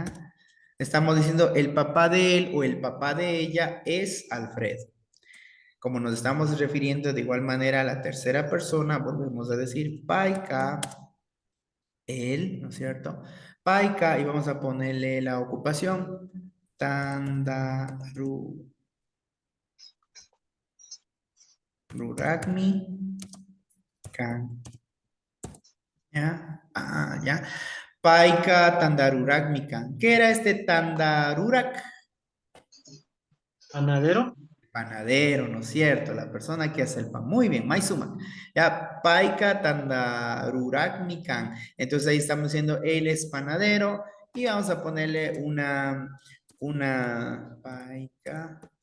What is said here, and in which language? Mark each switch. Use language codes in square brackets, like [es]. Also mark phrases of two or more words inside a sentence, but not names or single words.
[es] Estamos diciendo el papá de él o el papá de ella es Alfredo. Como nos estamos refiriendo de igual manera a la tercera persona, volvemos a decir Paika, él, ¿no es cierto? Paika, y vamos a ponerle la ocupación. [qu] Ruragmi, Kan. [es] ¿Ya? Ah, ya. [qu] Paika Tandarurak Mikan. [es] ¿Qué era este Tandarurak? ¿Panadero? Panadero, ¿no es cierto? La persona que hace el pan. Muy bien, [qu] Maizuma. Ya, Paika Tandarurak Mikan. [es] Entonces ahí estamos diciendo, él es panadero y vamos a ponerle una Paika.